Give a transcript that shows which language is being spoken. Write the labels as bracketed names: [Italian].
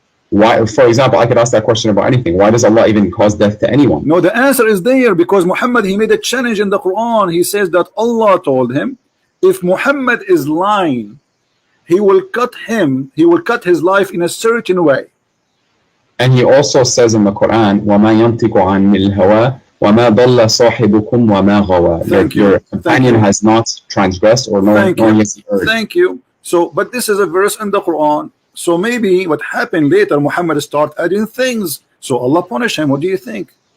[English] Why, for example, I could ask that question about anything. Why does Allah even cause death to anyone? No, the answer is there, because Muhammad, he made a challenge in the Quran. He says that Allah told him, if Muhammad is lying, he will cut his life in a certain way. And he also says in the Quran, [Arabic] وَمَا يَنْطِقُ عَنِ الْهَوَىٰ وَمَا ضَلَّ صَاحِبُكُمْ وَمَا غَوَىٰ. [English] Your companion has not transgressed or nor has he erred. Thank you. So, but this is a verse in the Quran. So maybe what happened later, Muhammad started adding things. So Allah punished him. What do you think?